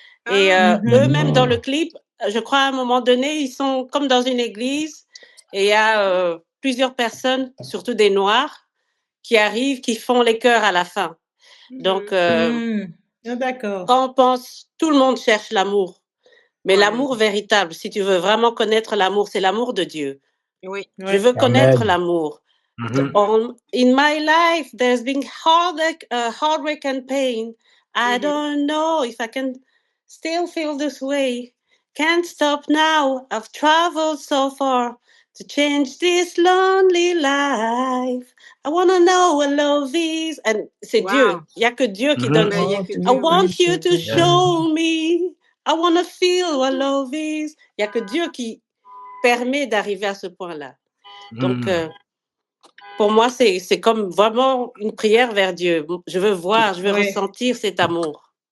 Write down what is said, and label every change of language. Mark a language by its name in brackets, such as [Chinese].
[French] Et eux-mêmes dans le clip, je crois à un moment donné, ils sont comme dans une église et il y a plusieurs personnes, surtout des Noirs, qui arrivent, qui font les chœurs à la fin. Donc, d'accord. Quand on pense, tout le monde cherche l'amour. Mais l'amour véritable, si tu veux vraiment connaître l'amour, c'est l'amour de Dieu. Oui. Je veux connaître l'amour. [English] In my life, there's been heartache and pain. I don't know if I can still feel this way. Can't stop now. I've traveled so far to change this lonely life. I want to know what love is. And [French] c'est Dieu. Il n'y a que Dieu qui donne. [English] I want you to show me. I want to feel what love is. [French] Il n'y a que Dieu qui permet d'arriver à ce point-là. Donc, pour moi, c'est comme vraiment une prière vers Dieu. Je veux voir, je veux ressentir cet amour.